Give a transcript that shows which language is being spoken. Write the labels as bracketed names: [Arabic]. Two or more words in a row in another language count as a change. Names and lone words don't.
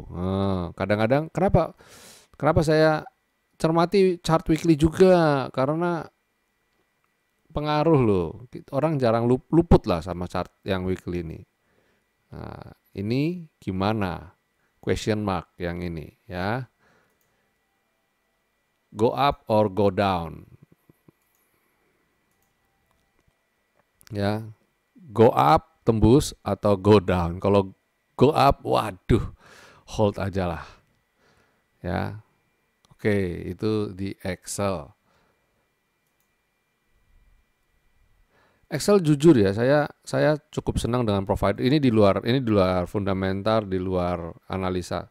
[Indonesian] Kadang-kadang kenapa saya cermati [English] chart weekly [Indonesian] juga, karena pengaruh loh. Orang jarang luput lah sama chart yang weekly ini. Nah, ini gimana? [English] Question mark [Indonesian] yang ini ya. [English] Go up or go down. Ya. Go up [Indonesian] tembus atau [English] go down. [Indonesian] Kalau [English] go up, [Indonesian] waduh, hold aja lah. Ya. Oke, itu di Excel. Excel jujur ya, saya cukup senang dengan provider. Ini di luar fundamental, di luar analisa.